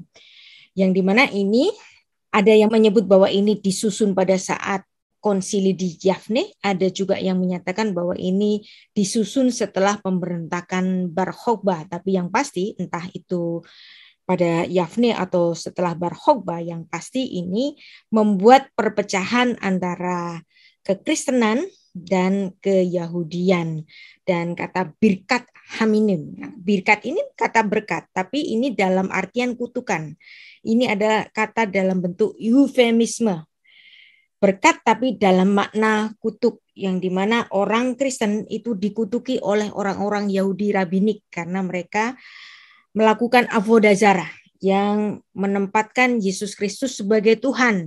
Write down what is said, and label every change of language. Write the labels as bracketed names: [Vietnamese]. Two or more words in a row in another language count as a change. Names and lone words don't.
[Indonesian] yang dimana ini ada yang menyebut bahwa ini disusun pada saat konsili di Yafne, ada juga yang menyatakan bahwa ini disusun setelah pemberontakan Bar Kokhba, tapi yang pasti entah itu pada Yafne atau setelah Bar Kokhba, yang pasti ini membuat perpecahan antara kekristenan dan keyahudian. Dan kata [Hebrew] ברכת המינים. [Indonesian] Nah, birkat ini kata berkat, tapi ini dalam artian kutukan. Ini adalah kata dalam bentuk eufemisme. Berkat tapi dalam makna kutuk, yang dimana orang Kristen itu dikutuki oleh orang-orang Yahudi rabinik karena mereka melakukan [Hebrew] עבודה זרה [Indonesian] yang menempatkan Yesus Kristus sebagai Tuhan.